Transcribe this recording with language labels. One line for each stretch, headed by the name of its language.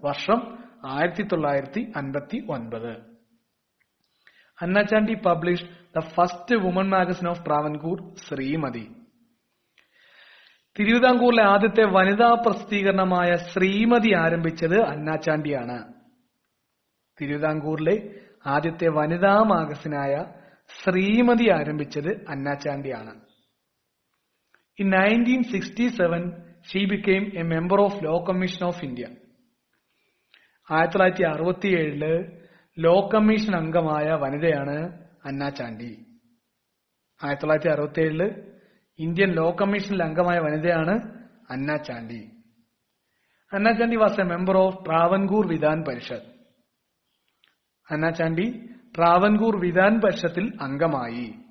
Malayalam: വർഷം
English: 1959. Anna Chandy published the first woman magazine of Travancore, Shrimati.
Malayalam: തിരുവിതാംകൂറിലെ ആദ്യത്തെ വനിതാ പ്രസിദ്ധീകരണമായ ശ്രീമതി ആരംഭിച്ചത് അന്ന ചാണ്ടിയാണ്. തിരുവിതാംകൂറിലെ ആദ്യത്തെ വനിതാ മാഗസിനായ ശ്രീമതി ആരംഭിച്ചത് അന്ന ചാണ്ടിയാണ്.
English: In 1967 she became a member of Law Commission of India.
Malayalam: 1967 law commission അംഗമായ വനിതയാണ് അന്ന ചാണ്ടി. 1967 ഇന്ത്യൻ ലോ കമ്മീഷനിൽ അംഗമായ വനിതയാണ് അന്ന ചാണ്ടി.
English: Anna Chandy was a member of Travancore Vidhan Parishad.
Malayalam: അന്ന ചാണ്ടി ട്രാവൻകൂർ വിധാൻ പരിഷത്തിൽ അംഗമായി.